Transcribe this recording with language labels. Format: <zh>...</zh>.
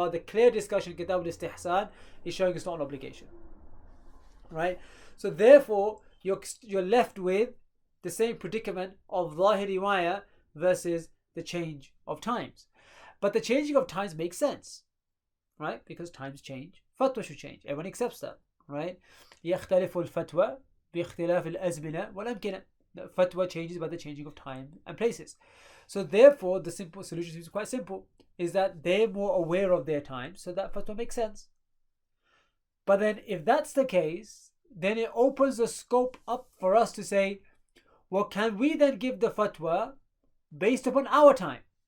<en>Rather, clear discussion in Kitab al-Istihsan is showing it's not an obligation, right? So therefore, you're left with the same predicament of Zahiri riwayah versus the change of times. But the changing of times makes sense, right? Because times change, fatwa should change. Everyone accepts that, right?</en> <ar>يختلف الفتوى باختلاف الأزمنة والأمكنة.</ar> <en>The fatwa changes by the changing of time and places. So therefore, the simple solution is quite simple, is that they're more aware of their time, so that fatwa makes sense. But then if that's the case, then it opens the scope up for us to say, well, can we then give the fatwa based upon our time?</en>